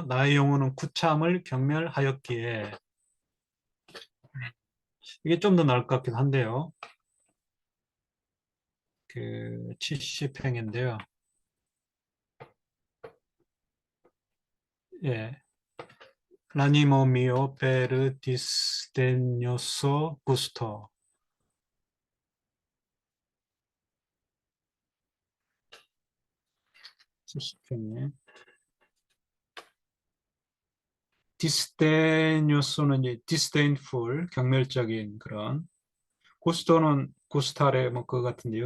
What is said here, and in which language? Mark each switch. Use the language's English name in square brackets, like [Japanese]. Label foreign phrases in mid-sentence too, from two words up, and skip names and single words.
[Korean] 나의 영혼은 구참을 경멸하였기에. 이게 좀 더 나을 것 같긴 한데요. 그 70행인데요. 예. [Italian] L'animo mio per disdegnoso gusto. [Korean] 70행에. disdegnoso는 이제 disdainful, 경멸적인 그런. 구스토는 구스타레 뭐 그거 같은데요.